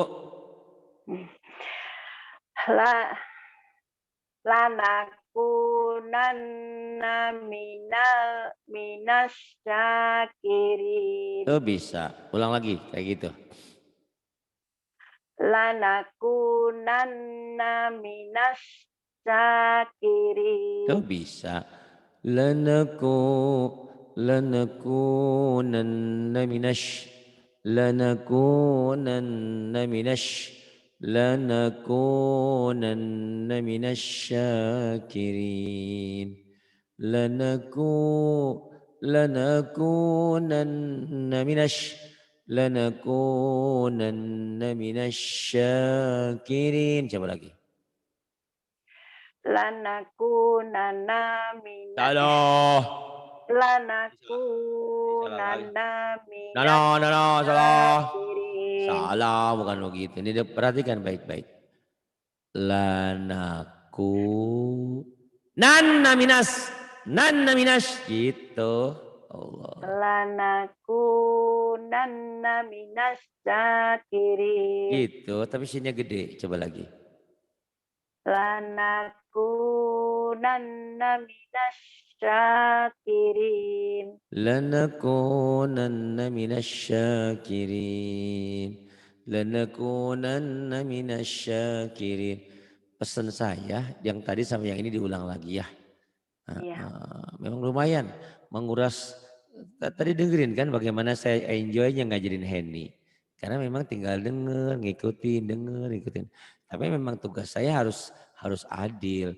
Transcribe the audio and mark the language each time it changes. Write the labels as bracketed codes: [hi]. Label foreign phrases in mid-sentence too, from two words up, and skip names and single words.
[ar] ل لنكونن من الشاكرين. [id] Tuh bisa. Ulang lagi kayak gitu. [ar] Lanakunanna [id] Tuh [ar] من الشاكرين. [id] bisa. [ar] لنكونن من الش. لنكونن من الش. لنكونن من الشاكرين. لنكونن من الش. لنكونن من الشاكرين. [id] Coba lagi. [ar] Lanakunanna [id] Salah. Salah lagi. [ar] lanakunanna [id] Salah. [ar] من الشاكرين. [id] Salah, bukan begitu. Ini perhatikan baik-baik. [ar] لنكونن من الش [id] gitu. Allah. [ar] لنكونن من الشاكرين. [id] Gitu, tapi sininya gede. Coba lagi. [ar] لنكونن من الشاكرين. لنكونن من الشاكرين. لنكونن من الشاكرين. [id] Pesan saya yang tadi sama yang ini diulang lagi ya. Iya. Memang lumayan menguras. Tadi dengerin kan bagaimana saya enjoynya ngajarin Henny. Karena memang tinggal denger, ngikutin, ngikutin. Tapi memang tugas saya harus adil.